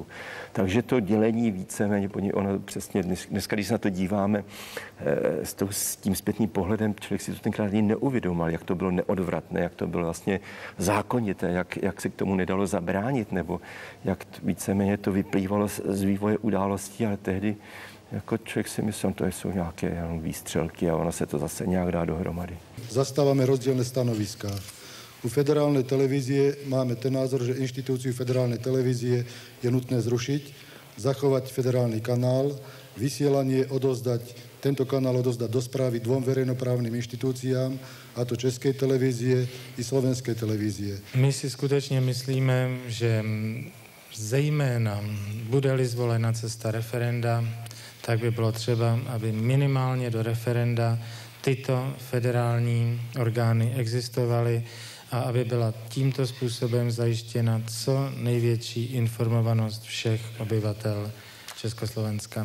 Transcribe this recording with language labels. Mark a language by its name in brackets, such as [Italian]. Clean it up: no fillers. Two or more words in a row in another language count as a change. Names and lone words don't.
[Czech] Takže to dělení víceméně, ono přesně dneska, když se na to díváme s tím zpětným pohledem, člověk si to tenkrát ani neuvědomal, jak to bylo neodvratné, jak to bylo vlastně zákonité, jak se k tomu nedalo zabránit, nebo jak víceméně to vyplývalo z vývoje událostí, ale tehdy jako člověk si myslel, to jsou nějaké výstřelky a ono se to zase nějak dá dohromady. [Slovak] Zastávame rozdielne stanoviská. U federálnej televízie máme ten názor, že inštitúciu federálnej televízie je nutné zrušiť, zachovať federálny kanál. vysielanie tento kanál odozdať do správy dvom verejnoprávnym inštitúciám, a to Českej televízie i Slovenskej televízie. [Czech] My si skutečně myslíme, že zejména bude-li zvolena cesta referenda, tak by bylo třeba, aby minimálně do referenda tyto federální orgány existovaly a aby byla tímto způsobem zajištěna co největší informovanost všech obyvatel Československa.